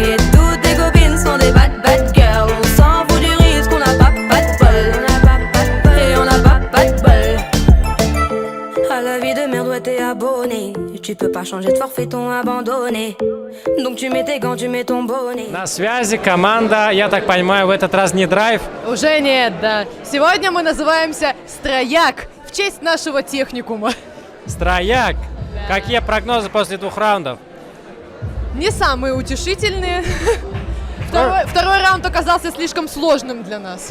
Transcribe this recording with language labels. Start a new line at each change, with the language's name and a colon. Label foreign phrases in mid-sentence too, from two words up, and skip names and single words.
French: Et toutes tes copines sont des
English: bad girls.
French: On s'en fout du risque, on n'a pas de bol. Et on n'a pas de bol. À la vie de merde, ouais, t'es abonné. Tu peux pas changer de forfait, ton abandonné. Donc tu mets tes gants, tu mets ton bonnet.
Russian: На связи команда, я так понимаю, в этот раз не драйв. Уже нет, да. Сегодня мы называемся «Строяк» в честь нашего техникума. Строяк. Какие прогнозы после 2 раундов? Не самые утешительные. Второй раунд оказался слишком сложным для нас.